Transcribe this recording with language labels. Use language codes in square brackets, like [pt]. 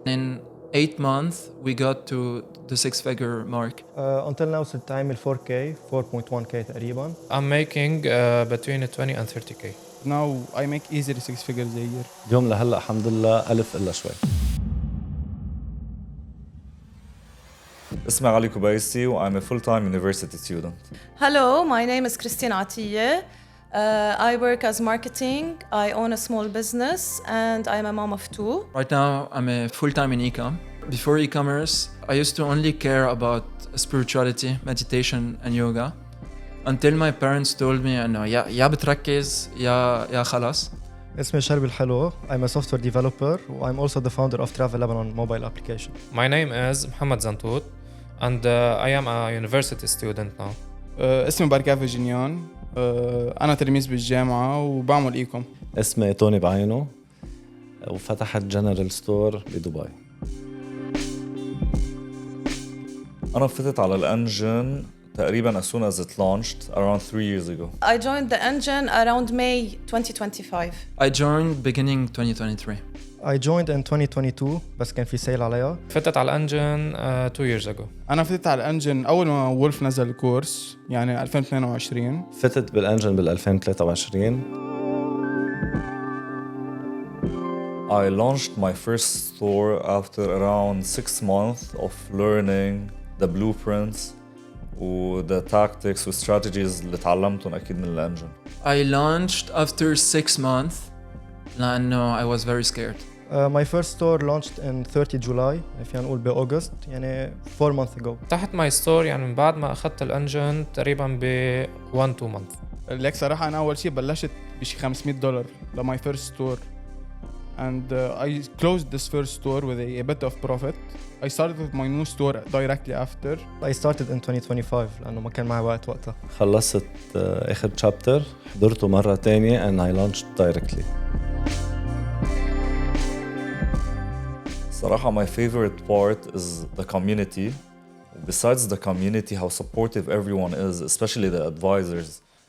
[en] In 8 months, we got to the 6-figure mark. Until now [ar] صرت أعمل 4K 4.1K تقريبا. [en] I'm making between 20 and 30K. Now I make easily 6 figures a year. [ar] اليوم لهلا الحمد لله 1000 إلا شوي. اسمي [en] علي كوبايسي و I'm a full-time university student. Hello, my name is Christine Atiye. I work as marketing. I own a small business and I'm a mom of 2. Right now, I'm a full-time in e-com. Before e-commerce, I used to only care about spirituality, meditation and yoga. Until my parents told me [ar] إنه يا بتركز يا خلاص. اسمي شربي الحلو. [en] I'm a software developer. I'm also the founder of Travel Lebanon mobile application. My name is Mohammed Zantout and I am a university student now. [ar] اسمي بركة فيجينيان. أنا تلميذ بالجامعة وبعمل إيكوم. اسمي توني بعينه وفتحت جنرال ستور بدبي. أنا فتت على الانجن تقريباً [en] as soon as it launched around 3 years ago. I joined the engine around May 2025. I joined beginning 2023. I joined in 2022 [ar] بس كان في سيل عليها. فتت على الانجن [en] 2 years ago. [ar] أنا فتت على الانجن أول ما وولف نزل الكورس يعني 2022. فتت بالانجن بال 2023. [en] I launched my first store after around 6 months of learning the blueprints و the tactics و strategies [ar] اللي تعلمتهم أكيد من الانجن. [en] I launched after 6 months [ar] لأنه [en] I was very scared. My first store launched in 30 July [ar] فينا نقول بأوغست يعني [en] 4 months ago. [ar] فتحت ماي ستور يعني من بعد ما أخذت الانجن تقريبا ب [en] 1-2 months. [ar] لك صراحة أنا أول شيء بلشت بشي $500 لماي [en] first store. And I closed this first store with a bit of profit. I started with my new store directly after. I started in 2025 [ar] لأنه ما كان معي وقت وقتها. خلصت آخر chapter حضرته مرة تانية [en] and I launched directly. [ar] صراحة [en] my favorite part is the community. Besides the community, how supportive everyone is, especially the advisors.